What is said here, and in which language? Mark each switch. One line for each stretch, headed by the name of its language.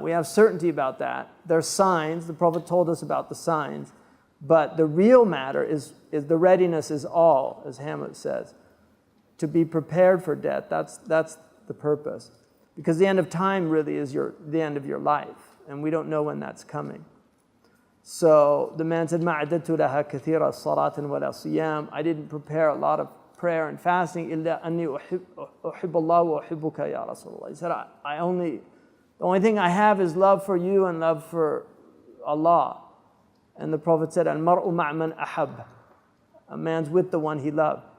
English: We have certainty about that. There's signs. The Prophet told us about the signs. But the real matter is the readiness is all, as Hamlet says. To be prepared for death, that's the purpose. Because the end of time really is the end of your life. And we don't know when that's coming. So the man said,
Arabic: مَا عَدَدْتُ لَهَا كَثِيرَ الصَّلَاةٍ وَلَا صِيَامٍ.
English: I didn't prepare a lot of prayer and fasting.
Arabic: إِلَّا أَنِّي أُحِبُّ اللَّهُ وَأُحِبُّكَ يَا رَسُولَ اللَّهِ.
English: He said, the only thing I have is love for you and love for Allah. And the Prophet said,
Arabic: الْمَرْءُ مَعْ مَنْ أَحَبَّ.
English: A man's with the one he loved.